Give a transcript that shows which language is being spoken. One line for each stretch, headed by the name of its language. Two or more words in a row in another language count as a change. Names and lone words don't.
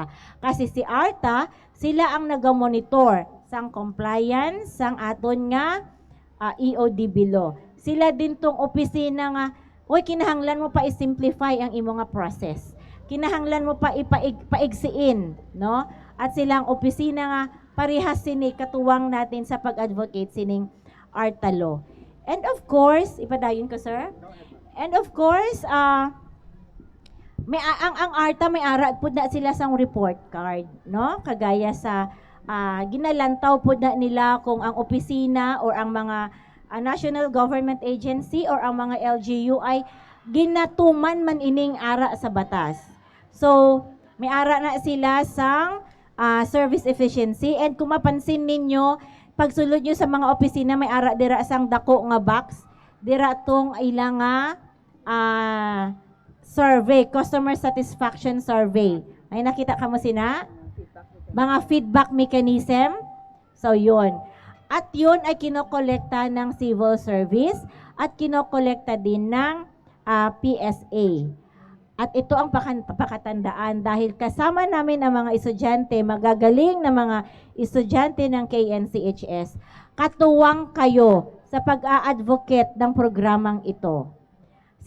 Hiligaynon: Kasi si ARTA, sila ang naga-monitor sang compliance sang aton nga EODB law. Sila din tong opisina nga, kinahanglan mo pa i-simplify ang imo nga process. Kinahanglan mo pa ipaigsiin, no? At silang opisina nga parehas sini katuwang natin sa pag-advocate sining ARTA law.
English: And of course,
Hiligaynon: ipadayon ko sir.
English: And of course,
Hiligaynon: ang ARTA may ara pud na sila sang report card, no? Kagaya sa ginalantaw po na nila kung ang opisina or ang mga
English: national government agency
Hiligaynon: or ang mga LGU ay ginatuman man ining ara sa batas. So, may ara na sila sang
English: service efficiency,
Hiligaynon: and kung mapansin ninyo, pagsulod nyo sa mga opisina, may ara dira sang dako nga box, dira tong ilang survey,
English: customer satisfaction survey.
Hiligaynon: Ay nakita ka mo sina?
English: Mga feedback mechanism.
Filipino: So, yun. At yun ay kinokolekta ng civil service at kinokolekta din ng PSA. At ito ang pakatandaan dahil kasama namin ang mga estudyante, magagaling na mga estudyante ng KNCHS, katuwang kayo sa pag-a-advocate ng programang ito.